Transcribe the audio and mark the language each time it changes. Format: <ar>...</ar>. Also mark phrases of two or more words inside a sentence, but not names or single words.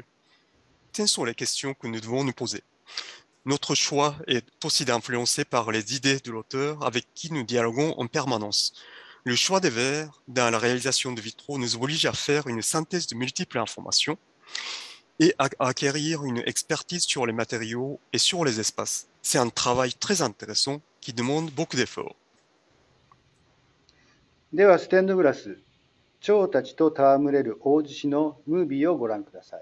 <fr>Telles sont les questions que nous devons nous poser. Notre choix est aussi influencé par les idées de l'auteur avec qui nous dialoguons en permanence. Le choix des verres dans la réalisation de vitraux nous oblige à faire une synthèse de multiples informations et à acquérir une expertise sur les matériaux et sur les espaces. C'est un travail très intéressant qui demande beaucoup d'efforts.</fr> <ja>では、ステンドグラス、蝶たちと戯れる大獅子のムービーをご覧ください。</ja>